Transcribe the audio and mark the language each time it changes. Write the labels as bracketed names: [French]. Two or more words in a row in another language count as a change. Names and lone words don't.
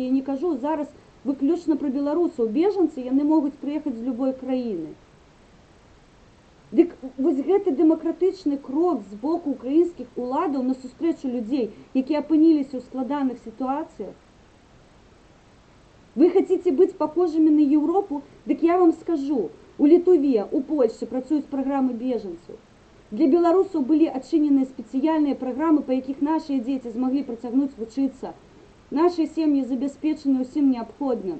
[Belarusian] Я не кажу зараз выключна пра беларусаў. Бежанцы, яны могуць прыехаць з любой краіны. Дык вось гэты дэмакратычны крок з боку украінскіх уладаў на сустрэчу людзей, якія апыніліся ў складаных сітуацыях, [Ukrainian] Ви хочете бути похожими на Європу? Так я вам скажу, у Литві, у Польщі працюють програми біженців. Для білорусів були відчинені спеціальні програми, по яких наші діти змогли протягнути вчитися. Наші сім'ї забезпечені усім необхідним.